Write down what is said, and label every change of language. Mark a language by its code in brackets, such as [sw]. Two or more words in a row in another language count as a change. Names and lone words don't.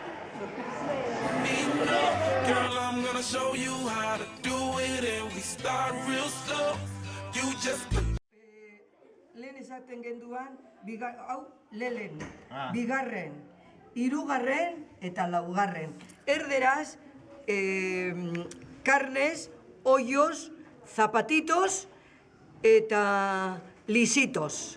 [en] Girl, I'm gonna show you how to do it, and we start real slow. You just [eu] Lehen esaten genduan, hau lehen, bigarren, hirugarren eta laugarren. Erderaz, [es] carnes, hoyos, zapatitos [eu] eta lisitos.